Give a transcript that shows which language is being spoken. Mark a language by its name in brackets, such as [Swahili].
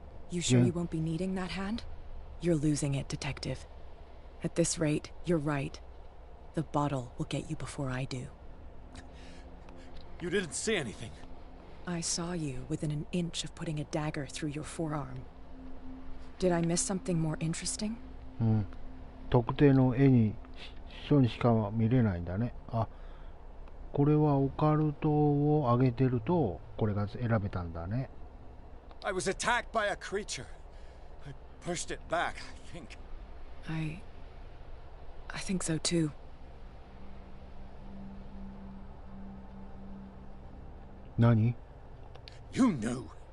[English] You sure you won't be needing that hand? You're losing it, Detective. At this rate, you're right. The bottle will get you before I do. You didn't see anything. I saw you within an inch of putting a dagger through your forearm. Did I miss something more interesting? [Japanese] うん。特定の絵に書にしか見れないんだね。あ、これはオカルトを上げてるとこれが選べたんだね。 [English] I was attacked by a creature. I pushed it back, I think. I think so too. [Japanese] 何？ [English] You knew.